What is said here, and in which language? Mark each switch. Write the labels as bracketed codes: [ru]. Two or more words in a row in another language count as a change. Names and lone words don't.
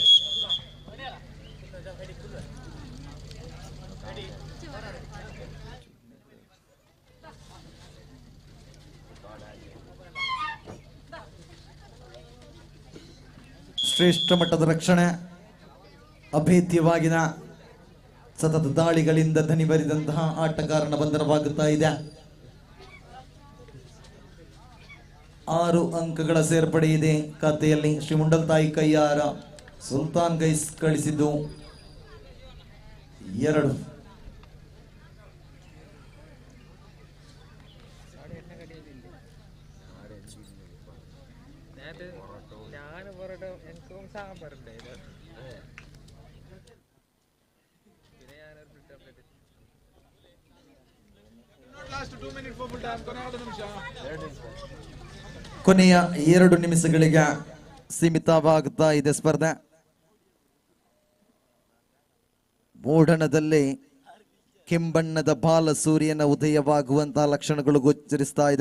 [kn] ಶ್ರೇಷ್ಠ ಮಟ್ಟದ ರಕ್ಷಣೆ, ಅಭೇದ್ಯವಾಗಿನ ಸತತ ದಾಳಿಗಳಿಂದ ಧನಿ ಬರಿದಂತಹ ಆಟಗಾರನ ಬಂಧನವಾಗುತ್ತಾ ಇದೆ. 6 ಅಂಕಗಳ ಸೇರ್ಪಡೆ ಇದೆ ಖಾತೆಯಲ್ಲಿ. ಶ್ರೀ ಮಂಡಲ್ ತಾಯಿ ಕೈಯಾರ. ಸುಲ್ತಾನ್ ಗೈಸ್ ಕಳಿಸಿದ್ದು 2. [ml] ഞാൻ പൊറോട്ട എനിക്കും സാമ്പാറുണ്ട് പിന്നെ ഞാനൊരു [kn] ಕೊನೆಯ 2 ನಿಮಿಷಗಳಿಗೆ ಸೀಮಿತವಾಗುತ್ತಾ ಇದೆ ಸ್ಪರ್ಧೆ. ಮೂಡಣದಲ್ಲಿ ಕೆಂಬಣ್ಣದ ಬಾಲ ಸೂರ್ಯನ ಉದಯವಾಗುವಂತಹ ಲಕ್ಷಣಗಳು ಗೋಚರಿಸ್ತಾ ಇದೆ.